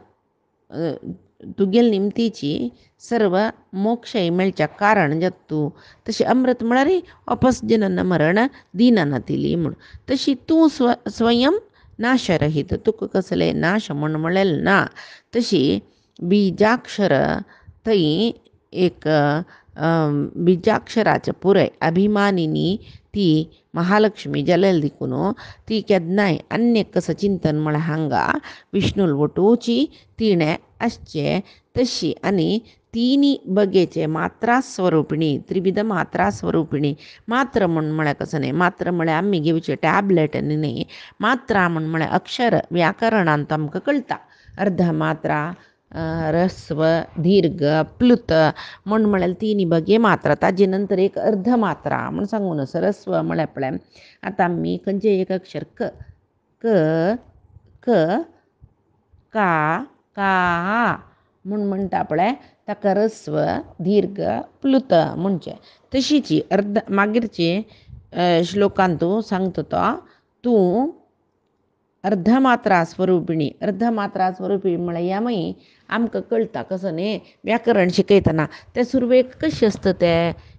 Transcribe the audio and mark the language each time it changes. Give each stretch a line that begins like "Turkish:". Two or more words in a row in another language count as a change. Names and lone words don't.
Konkani: तुगेल निमतीची सर्व मोक्षय मेळच्या कारण जत तू तशी अमृत म्हळ्यार वापस जनन मरण दीनाना दिली म्हण तशी तू स्वयं नाशरहित तुका कसले नाश म्हण म्हळेल ना तशी बीजाक्षर थंय एक बीजाक्षराचे पुरय अभिमानिनी ती महालक्ष्मी जलेल दिकून ती केदनाय अन्य कसं चिंतन म्हळ्या हांगा विष्णूल वटूची तिणे असचे तशी आणि तिनी बगेचे मात्रा स्वरूपिणी त्रिविध मात्रा स्वरूपिणी मात्र म्हण म्हळ्या कसं नाही मात्र म्हळ्या आम्ही घेवचे टॅबलेट न्ही मात्रा म्हण म्हळ्या अक्षर व्याकरणांत आमकां कळटा अर्ध मात्रा रस्व दीर्घ प्लुत म्हण म्हळ्यार तिनी बगे मात्रा ताजे नंतर एक अर्ध मात्रा म्हण सांगून सरस्व म्हळ्या पळय आतां आमी खंयचे एक अक्षर क क क का का म्हण म्हणटा पळय ताका रस्व दीर्घ प्लुत म्हणचे तशीची अर्ध मागीरचे श्लोकांत तूं सांगता तो तूं अर्धमात्रा स्वरूपिणी म्हळ्यार ह्या मागीर आमकां कळटा कसं न्ही व्याकरण शिकयतना ते सुरवेक कशें आसता ते